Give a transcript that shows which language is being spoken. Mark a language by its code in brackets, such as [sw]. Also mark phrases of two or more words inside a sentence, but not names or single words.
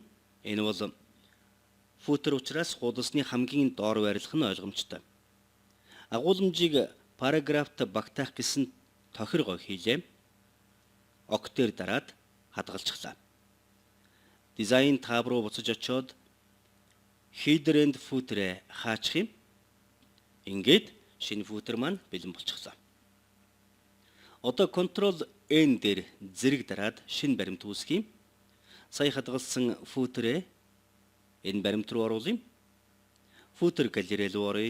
[mn] Энэ бол footer учраас хуудасны хамгийн доор байрлах нь ойлгомжтой. Агуулмжийг параграфт багтаах гэсэн тохиргоо хийлээ. Октээр дараад хадгалчихлаа. [en] Design tab [mn] руу буцаж очоод [en] header and footer [mn] хаачих юм. Ингээд шинэ footer маань бэлэн болчихлоо. Одоо Ctrl N дээр зэрэг дараад шинэ баримт үүсгэе. Сая хадгалсан footer энэ баримт руу оруулъя. Footer галерей руу оръё.